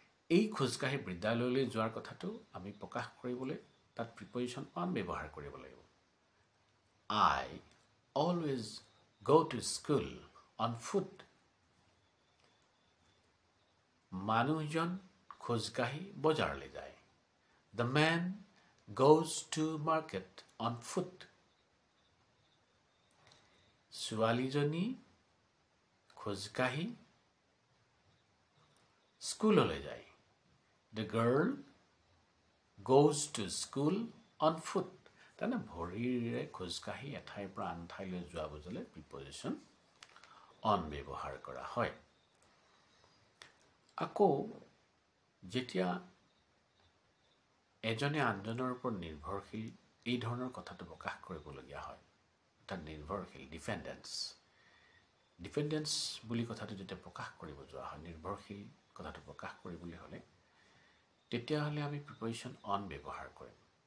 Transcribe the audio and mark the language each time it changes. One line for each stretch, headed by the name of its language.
Assamese: এই খোজকাঢ়ি বিদ্যালয়লৈ যোৱাৰ কথাটো আমি প্ৰকাশ কৰিবলৈ তাত প্ৰিপজিশ্যন অন ব্যৱহাৰ কৰিব লাগিব।
English: I always go to school on foot.
Assamese: মানুহজন খোজকাঢ়ি বজাৰলৈ যায়।
English: The man goes to market on foot.
Assamese: ছোৱালীজনী খোজকাঢ়ি স্কুললৈ যায়।
English: The girl goes to school on foot.
Assamese: তাৰমানে ভৰিৰে খোজকাঢ়ি এঠাইৰ পৰা আন ঠাইলৈ যোৱা বুজালে প্ৰিপজিশ্যন অন ব্যৱহাৰ কৰা হয়। আকৌ যেতিয়া এজনে আনজনৰ ওপৰত নিৰ্ভৰশীল এই ধৰণৰ কথাটো প্ৰকাশ কৰিবলগীয়া হয়, অৰ্থাৎ নিৰ্ভৰশীল, ডিপেণ্ডেঞ্চ বুলি কথাটো যেতিয়া প্ৰকাশ কৰিব যোৱা হয়, নিৰ্ভৰশীল কথাটো প্ৰকাশ কৰিবলৈ হ'লে তেতিয়াহ'লে আমি প্ৰিপজিশ্যন অন ব্যৱহাৰ কৰিম।